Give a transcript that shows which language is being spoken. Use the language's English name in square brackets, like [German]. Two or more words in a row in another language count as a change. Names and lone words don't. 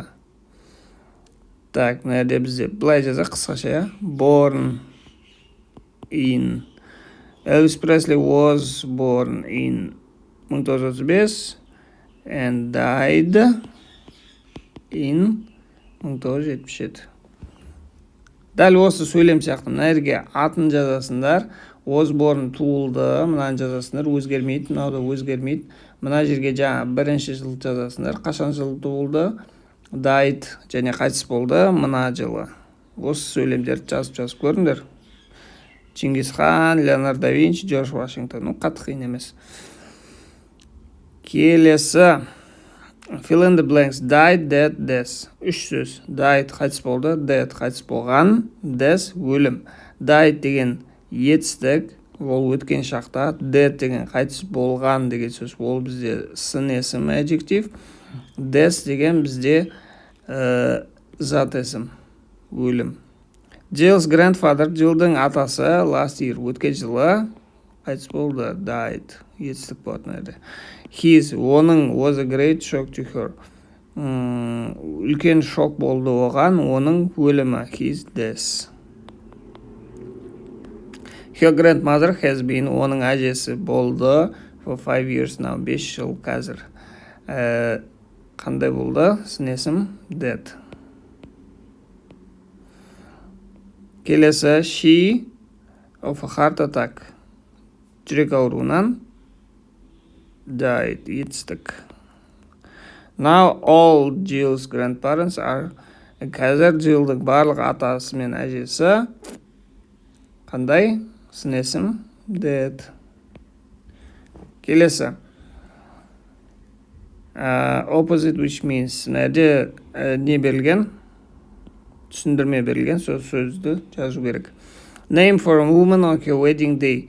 [Kazakh] Так, мына жерде бізде былай жазақ қысқаша. [English] Born in. Elvis Presley was born in 1935 and died in 1977. [Kazakh] Дәл осы сөйлем сияқты мына жерге атын жазасыңдар. [English] Was born [Kazakh] туылды, мынаны жазасыңдар, өзгермейді, мынау да өзгермейді. Мына жерге жаңа бірінші жыл жазасыңдар, қашан жылы туылды, died және қайтыс болды, мына жылы. Осы сөйлемдерді жазып көріңдер. Чингис хан, Леонардо да Винчи, Джордж Вашингтон. Қатты қиын емес. Келесі. [English] Fill in the blanks. Died, dead, death. 3 сөз. [Kazakh] Died қайтыс болды, dead қайтыс болған, death өлім. Died деген етістік, ол өткен шақта. Dead деген қайтыс болған деген сөз. Ол бізде сын есім, adjective. Death деген бізде зат есім, өлім. [English] Jill's grandfather, [Kazakh] Jillдің атасы, [English] last year, [Kazakh] өткен жылы қайтыс болды, died. Етістік болады. [English] His, оның, was a great shock to her. [Kazakh] Үлкен шок болды оған, оның өлімі. [English] His death. Her grandmother has been, [Kazakh] оның әжесі болды, [English] for 5 years now, 5 [Kazakh] жыл қазір. Қандай болды? Сын-есім, [English] dead. Келесі, she of a heart attack. [Kazakh] жүрек ауруынан. Died, етістік. [English] Now all Jill's grandparents are. [Kazakh] Қазір Jill'дің барлық атасы мен әжесі қандай? Сын есім dead. Келесі. [English] Opposite, which means [Kazakh] нәрде не берілген? Түсіндірме берілген сөзді жазу керек. [English] Name for a woman on her wedding day.